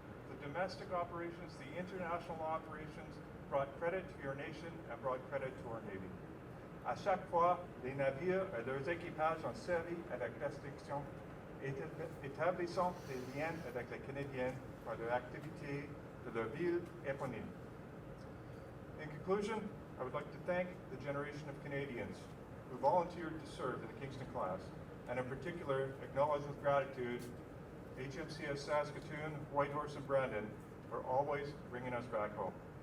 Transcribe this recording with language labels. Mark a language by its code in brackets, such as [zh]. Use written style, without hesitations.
[en] The domestic operations, the international operations brought credit to your nation and brought credit to our Navy. [fr] À chaque fois, les navires et leurs équipages ont servi avec distinction, établissant des liens avec les Canadiens par leur activité de leur ville éponyme. [en] In conclusion, I would like to thank the generation of Canadians who volunteered to serve in the Kingston-class, and in particular, acknowledge with gratitude HMCS Saskatoon, Whitehorse, and Brandon for always bringing us back home.